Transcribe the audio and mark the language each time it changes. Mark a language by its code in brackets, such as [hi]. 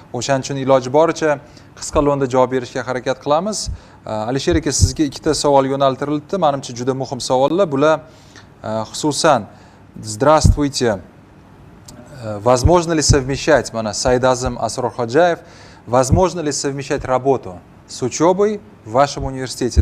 [uz] O'shaning uchun iloji boricha qisqa lo'nda javob berishga harakat qilamiz. Alisher aka, sizga ikkita savol yo'naltirildi. Menimcha juda muhim savollar. Bular xususan: [ru] Здравствуйте. Возможно ли совмещать, Сайдазым Асрорходжаев, возможно ли совмещать работу с учебой в вашем университете?